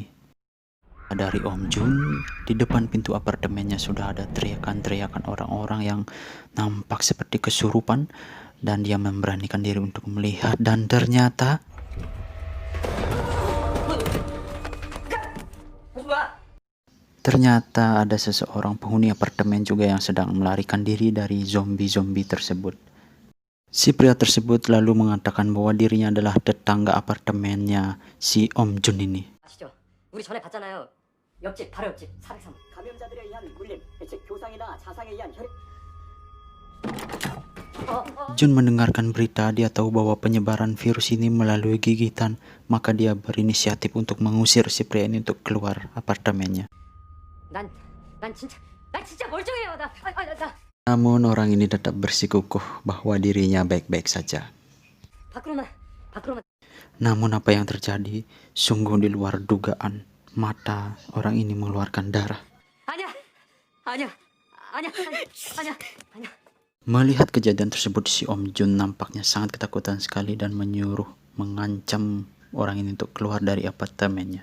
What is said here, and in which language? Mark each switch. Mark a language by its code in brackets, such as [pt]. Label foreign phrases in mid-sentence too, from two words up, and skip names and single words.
[id] Dari Om Jun, di depan pintu apartemennya sudah ada teriakan-teriakan orang-orang yang nampak seperti kesurupan, dan dia memberanikan diri untuk melihat, dan ternyata ada seseorang penghuni apartemen juga yang sedang melarikan diri dari zombie-zombie tersebut. Si pria tersebut lalu mengatakan bahwa dirinya adalah tetangga apartemennya si Om Jun ini. [ko] 우리 전에 봤잖아요. 옆집 바로 옆집 403. 감염자들에 의한 물림, 즉 교상이나 자상에 의한 혈액. [id] Jun mendengarkan berita, dia tahu bahwa penyebaran virus ini melalui gigitan, maka dia berinisiatif untuk mengusir si pria ini untuk keluar apartemennya. [ko] 난 진짜 멀쩡해요. 나. [id] Namun orang ini tetap bersikukuh bahwa dirinya baik-baik saja. [ko] 밖으로만. [id] Namun apa yang terjadi sungguh di luar dugaan. Mata orang ini mengeluarkan darah. [ko] 아니야. [id] Melihat kejadian tersebut, si Om Jun nampaknya sangat ketakutan sekali dan menyuruh mengancam orang ini untuk keluar dari apartemennya.